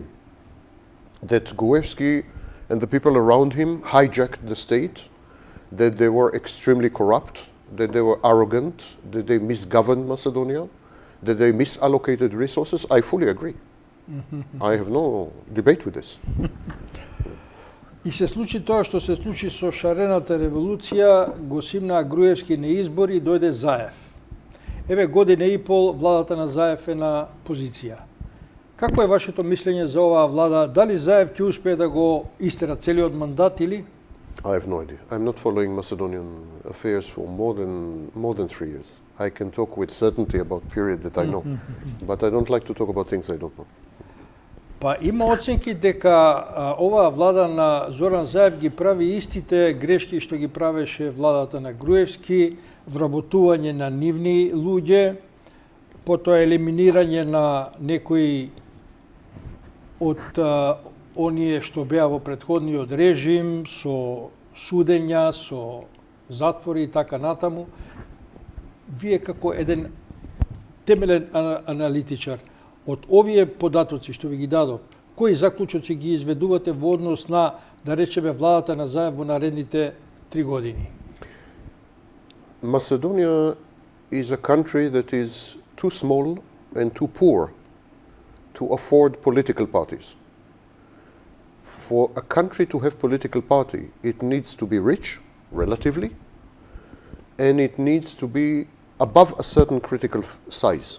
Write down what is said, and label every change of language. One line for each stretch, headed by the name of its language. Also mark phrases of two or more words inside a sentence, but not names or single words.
English: That Gruevski and the people around him hijacked the state, that they were extremely corrupt, that they were arrogant, that they misgoverned Macedonia, that they misallocated resources. I fully agree. I have no debate with this.
Macedonian: И се случи тоа што се случи со шарената револуција, го симнаа Груевски на избори и дојде Заев. Еве година и пол владата на Заев е на позиција. Какво е вашето мислење за оваа влада? Дали Заев ќе успее да го истера целиот мандат или?
English: I have no idea. I'm not following Macedonian affairs for more than 3 years. I can talk with certainty about period that I know, but I don't like to talk about things I don't know.
Macedonian: Па има оценки дека оваа влада на Зоран Заев ги прави истите грешки што ги правеше владата на Груевски, вработување на нивни луѓе, потоа елиминирање на некои од оние што беа во претходниот режим, со судења, со затвори и така натаму. Вие како еден темелен аналитичар, од овие податоци што ви ги дадов, кои заклучоци ги изведувате во однос на, да речеме, владата на Заев во наредните 3 години?
English: Macedonia is a country that is too small and too poor to afford political parties. For a country to have political party, it needs to be rich, relatively, and it needs to be above a certain critical size.